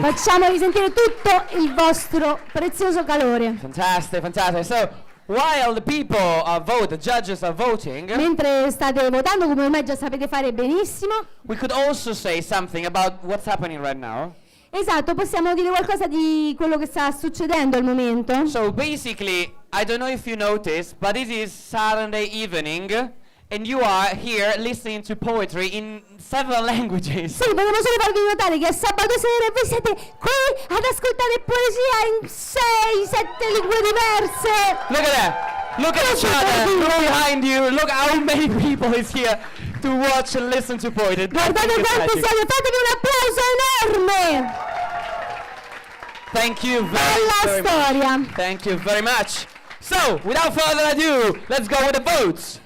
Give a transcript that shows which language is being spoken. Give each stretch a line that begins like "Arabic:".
Italian: Facciamogli sentire tutto il vostro prezioso calore.
English: Fantastic, fantastic. So, while the people vote, the judges are voting,
Italian: Mentre state votando, come ormai già sapete fare benissimo,
English: we could also say something about what's happening right now.
Italian: esatto, possiamo dire qualcosa di quello che sta succedendo al momento.
English: So basically, I don't know if you noticed, but it is Saturday evening, and you are here listening to poetry in several languages.
Italian: Sì, volevo solo farvi notare che è sabato sera e voi siete qui ad ascoltare poesia in 6-7 lingue diverse.
English: Look at that. Look at each other. Look behind you. Look how many people is here to watch and listen to poetry.
Italian: Guardate quanti siete, fatevi un applauso enorme.
English: Thank you
Italian: Bella
English: very
Italian: storia.
English: much. Thank you very much. So, without further ado, let's go with the votes.